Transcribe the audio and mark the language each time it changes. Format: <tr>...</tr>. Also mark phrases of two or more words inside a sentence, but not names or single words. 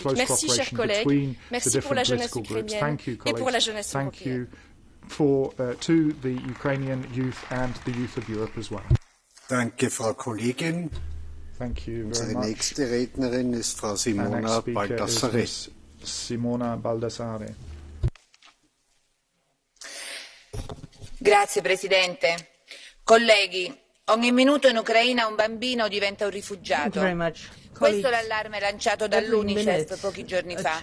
<fr>Merci, chers collègues. Merci pour la jeunesse ukrainienne et pour la jeunesse européenne.</fr> <de>Danke, Frau Kollegin. Unsere nächste Rednerin ist Frau Simona Baldassare.</de> <it>Grazie Presidente. Colleghi, ogni minuto in Ucraina un bambino diventa un rifugiato. Questo è l'allarme lanciato dall'UNICEF pochi giorni fa.</it>